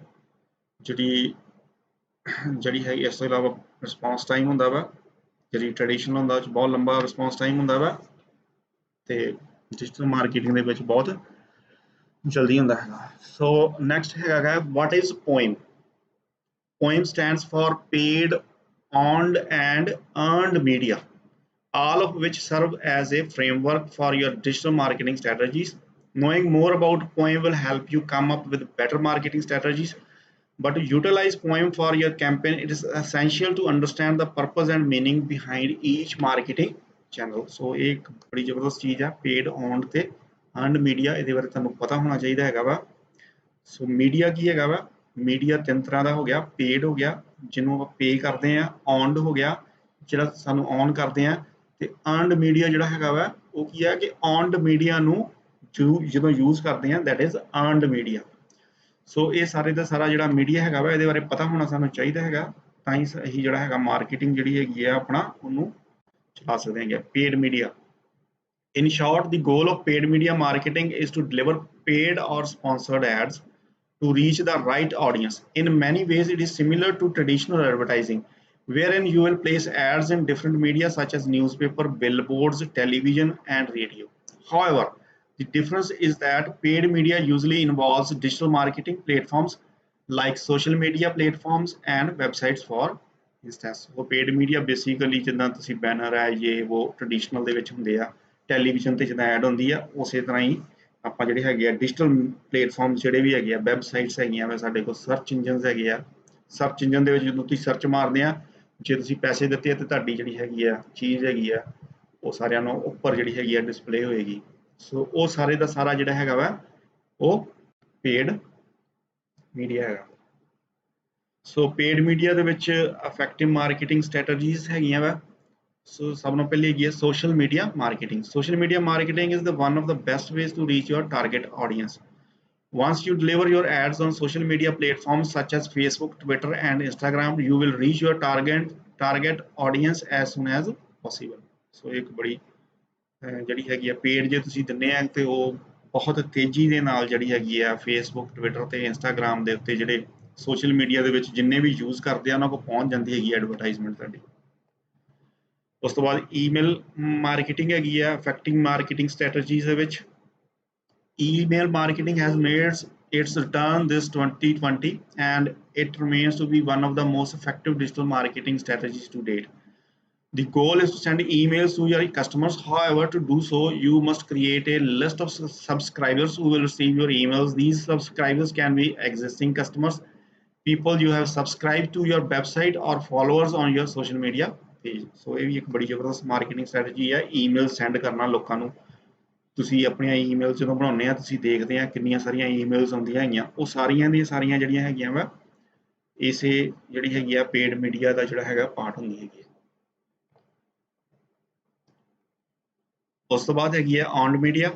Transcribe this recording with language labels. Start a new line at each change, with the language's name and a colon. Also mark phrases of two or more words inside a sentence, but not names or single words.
Punjabi: ਜਿਹੜੀ ਜਿਹੜੀ ਹੈਗੀ ਇਸ ਤੋਂ ਇਲਾਵਾ
English: response time
Punjabi: ਹੁੰਦਾ ਵਾ, ਜਿਹੜੀ ਟ੍ਰੈਡੀਸ਼ਨਲ ਹੁੰਦਾ ਉਹ 'ਚ ਬਹੁਤ ਲੰਬਾ
English: response time
Punjabi: ਹੁੰਦਾ ਵਾ, ਤੇ
English: digital marketing
Punjabi: ਦੇ ਵਿੱਚ ਬਹੁਤ ਜਲਦੀ ਹੁੰਦਾ ਹੈਗਾ।
English: so next
Punjabi: ਹੈਗਾ
English: what is POEM. Poem stands for paid, earned, and earned media, all of which serve as a framework for your digital marketing strategies. Knowing more about Poem will help you come up with better marketing strategies. But to utilize Poem for your campaign, it is essential to understand the purpose and meaning behind each marketing channel.
Hindi: So एक बड़ी जबरदस्त चीज़ है
English: paid, earned
Hindi: ਤੇ
English: earned media,
Punjabi: ਇਹਦੇ ਬਾਰੇ ਤੁਹਾਨੂੰ ਪਤਾ ਹੋਣਾ ਚਾਹੀਦਾ ਹੈਗਾ ਵਾ।
English: so media
Punjabi: ਕੀ ਹੈਗਾ ਵਾ, ਮੀਡੀਆ ਤਿੰਨ ਤਰ੍ਹਾਂ ਦਾ ਹੋ ਗਿਆ। ਪੇਡ ਹੋ ਗਿਆ ਜਿਹਨੂੰ ਆਪਾਂ ਪੇ ਕਰਦੇ ਆ, ਔਨਡ ਹੋ ਗਿਆ ਜਿਹੜਾ ਸਾਨੂੰ ਔਨ ਕਰਦੇ ਆ, ਤੇ
English: earned media
Punjabi: ਜਿਹੜਾ ਹੈਗਾ ਵਾ ਉਹ ਕੀ ਹੈ ਕਿ
English: owned media
Punjabi: ਨੂੰ ਜਦੋਂ ਯੂਜ਼ ਕਰਦੇ ਆ
English: that is earned media.
Punjabi: ਸੋ ਇਹ ਸਾਰੇ ਦਾ ਸਾਰਾ ਜਿਹੜਾ ਮੀਡੀਆ ਹੈਗਾ ਵਾ ਇਹਦੇ ਬਾਰੇ ਪਤਾ ਹੋਣਾ ਸਾਨੂੰ ਚਾਹੀਦਾ ਹੈਗਾ, ਤਾਂ ਹੀ ਅਸੀਂ ਜਿਹੜਾ ਹੈਗਾ ਮਾਰਕੀਟਿੰਗ ਜਿਹੜੀ ਹੈਗੀ ਆ ਆਪਣਾ ਉਹਨੂੰ ਚਲਾ ਸਕਦੇ ਹੈਗੇ।
English: paid media, in short, the goal of paid media marketing is to deliver paid or sponsored ads to reach the right audience. In many ways, it is similar to traditional advertising, wherein you will place ads in different media such as newspaper, billboards, television, and radio. However, the difference is that paid media usually involves digital marketing platforms like social media platforms and websites for instance. So paid media basically
Punjabi: ਜਿੱਦਾਂ ਤੁਸੀਂ ਬੈਨਰ ਹੈ ਇਹ ਉਹ ਟ੍ਰੈਡੀਸ਼ਨਲ ਦੇ ਵਿੱਚ ਹੁੰਦੇ ਆ, ਟੈਲੀਵਿਜ਼ਨ ਤੇ ਜਿੱਦਾਂ ਐਡ ਹੁੰਦੀ ਆ ਉਸੇ ਤਰ੍ਹਾਂ ਹੀ ਆਪਾਂ ਜਿਹੜੇ ਹੈਗੇ ਆ
English: digital platform
Punjabi: ਜਿਹੜੇ ਵੀ ਹੈਗੇ ਆ, ਵੈਬਸਾਈਟਸ ਹੈਗੀਆਂ ਵਾ ਸਾਡੇ ਕੋਲ,
English: search engines
Punjabi: ਹੈਗੇ ਆ।
English: search engine
Punjabi: ਦੇ ਵਿੱਚ ਜਦੋਂ ਤੁਸੀਂ ਸਰਚ ਮਾਰਦੇ ਆ, ਜੇ ਤੁਸੀਂ ਪੈਸੇ ਦਿੱਤੇ ਆ ਤੇ ਤੁਹਾਡੀ ਜਿਹੜੀ ਹੈਗੀ ਆ ਚੀਜ਼ ਹੈਗੀ ਆ ਉਹ ਸਾਰਿਆਂ ਨੂੰ ਉੱਪਰ ਜਿਹੜੀ ਹੈਗੀ ਆ ਡਿਸਪਲੇ ਹੋਏਗੀ। ਸੋ ਉਹ ਸਾਰੇ ਦਾ ਸਾਰਾ ਜਿਹੜਾ ਹੈਗਾ ਵਾ ਉਹ
English: paid media
Punjabi: ਹੈਗਾ।
English: so paid media
Punjabi: ਦੇ ਵਿੱਚ
English: effective marketing strategies
Punjabi: ਹੈਗੀਆਂ ਵਾ। ਸੋ ਸਭ ਤੋਂ ਪਹਿਲੇ ਹੈਗੀ ਹੈ
English: social media marketing. social media marketing is the one of the best ways to reach your target audience. Once you deliver your ads on social media platforms such as Facebook, Twitter, and Instagram, you will reach your target audience as soon as possible.
Punjabi: ਸੋ ਇੱਕ ਬੜੀ ਜਿਹੜੀ ਹੈਗੀ ਆ ਪੇਡ ਜੇ ਤੁਸੀਂ ਦਿੰਦੇ ਆ ਤੇ ਉਹ ਬਹੁਤ ਤੇਜ਼ੀ ਦੇ ਨਾਲ ਜਿਹੜੀ ਹੈਗੀ ਆ ਫੇਸਬੁੱਕ, ਟਵਿੱਟਰ ਤੇ ਇੰਸਟਾਗ੍ਰਾਮ ਦੇ ਉੱਤੇ ਜਿਹੜੇ
English: social media
Punjabi: ਦੇ ਵਿੱਚ ਜਿੰਨੇ ਵੀ ਯੂਜ਼ ਕਰਦੇ ਆ ਉਹਨਾਂ ਕੋਲ ਪਹੁੰਚ ਜਾਂਦੀ ਹੈਗੀ ਐਡਵਰਟਾਈਜ਼ਮੈਂਟ ਤੁਹਾਡੀ। ਉਸ ਤੋਂ ਬਾਅਦ
English: email marketing
Punjabi: ਹੈਗੀ ਆ
English: effective marketing strategies
Punjabi: ਦੇ ਵਿੱਚ।
English: Email marketing has made its return this 2020 and it remains to be one of the most effective digital marketing strategies to date. The goal is to send emails to your customers. However, to do so, you must create a list of subscribers who will receive your emails. These subscribers can be existing customers, people you have subscribed to your website, or followers on your social media page.
Punjabi: So ਇਹ ਵੀ ਇੱਕ ਬੜੀ ਜ਼ਬਰਦਸਤ
English: marketing strategy
Punjabi: ਹੈ,
English: email send
Punjabi: ਕਰਨਾ ਲੋਕਾਂ ਨੂੰ। ਤੁਸੀਂ ਆਪਣੀਆਂ ਈਮੇਲ ਜਦੋਂ ਬਣਾਉਂਦੇ ਆ ਤੁਸੀਂ ਦੇਖਦੇ ਆ ਕਿੰਨੀਆਂ ਸਾਰੀਆਂ ਈਮੇਲਸ ਆਉਂਦੀਆਂ ਹੈਗੀਆਂ, ਉਹ ਸਾਰੀਆਂ ਦੀਆਂ ਸਾਰੀਆਂ ਜਿਹੜੀਆਂ ਹੈਗੀਆਂ ਵਾ ਇਸੇ ਜਿਹੜੀ ਹੈਗੀ ਆ
English: paid media
Punjabi: ਦਾ ਜਿਹੜਾ ਹੈਗਾ ਪਾਰਟ ਹੁੰਦੀ ਹੈਗੀ। ਉਸ ਤੋਂ ਬਾਅਦ ਹੈਗੀ ਆ
English: owned media.